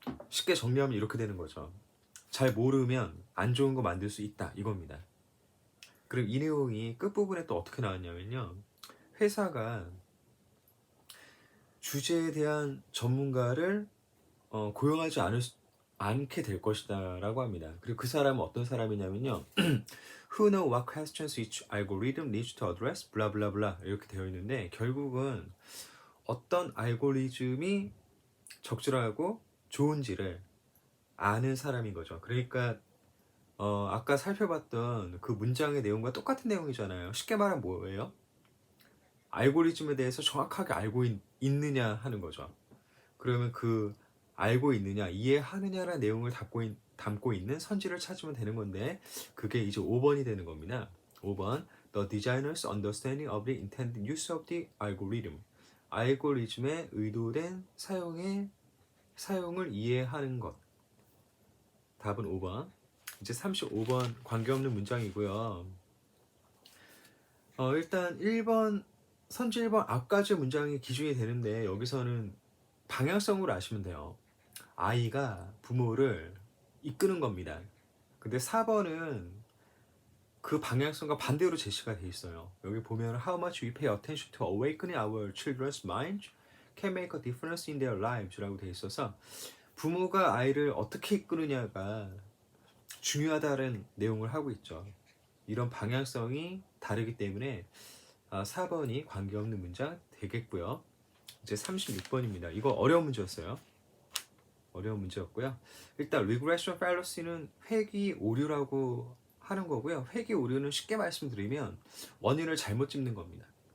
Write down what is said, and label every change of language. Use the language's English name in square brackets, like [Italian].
[Korean] 쉽게 정리하면 이렇게 되는 거죠. 잘 모르면 안 좋은 거 만들 수 있다 이겁니다. 그리고 이 내용이 끝부분에 또 어떻게 나왔냐면요. 회사가 주제에 대한 전문가를 고용하지 않게 될 것이다 라고 합니다. 그리고 그 사람은 어떤 사람이냐면요. [English] Who know what questions each algorithm needs to address? [Korean] 블라블라블라 이렇게 되어 있는데 결국은 어떤 알고리즘이 적절하고 좋은지를 아는 사람인 거죠. 그러니까 아까 살펴봤던 그 문장의 내용과 똑같은 내용이잖아요. 쉽게 말하면 뭐예요? 알고리즘에 대해서 정확하게 알고 있느냐 하는 거죠. 그러면 그 알고 있느냐, 이해하느냐라는 내용을 담고 있는 선지를 찾으면 되는 건데 그게 이제 5번이 되는 겁니다. [English] 5번 The designer's understanding of the intended use of the algorithm. [Korean] 알고리즘의 의도된 사용을 이해하는 것. 답은 5번. 이제 35번 관계없는 문장이고요. 일단 1번 선지 1번 앞까지 문장이 기준이 되는데 여기서는 방향성으로 아시면 돼요. 아이가 부모를 이끄는 겁니다. 근데 4번은 그 방향성과 반대로 제시가 돼 있어요. 여기 보면 [English] How much we pay attention to awakening our children's minds can make a difference in their lives [Korean] 라고 돼 있어서 부모가 아이를 어떻게 이끄느냐가 중요하다는 내용을 하고 있죠. 이런 방향성이 다르기 때문에 4번이 관계없는 문장 되겠고요. 이제 36번입니다. 이거 어려운 문제였어요. 어려운 문제였고요. 일단 regression fallacy는 회귀 오류라고 하는 거고요. 회귀 오류는 쉽게 말씀드리면 원인을 잘못 짚는 겁니다.